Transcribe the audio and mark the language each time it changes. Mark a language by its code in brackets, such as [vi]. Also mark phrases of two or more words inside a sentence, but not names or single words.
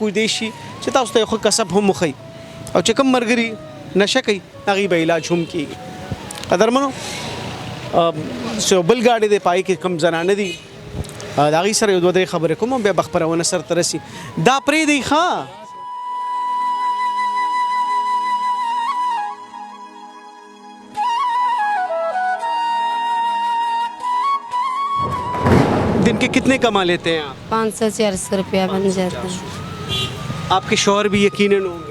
[ps] کوی دی شي چې تاسو ته یو ښه کسب هم وښیي او چې کوم ملګري نشه کوي هغې به علاج هم کېږي قدرمنو یو بل ګاډی دی پای کې کوم زنانه دي د هغې سره یو دوه درې خبرې کوم بیا به خپرونه سرته رسي دا پرېږدئ ښه [ur] دن کے کتنے کما لیتے ہیں آپ 500-400 روپیہ بن جاتا ہے آپ کے شوہر بھی یقیناً ہوں گے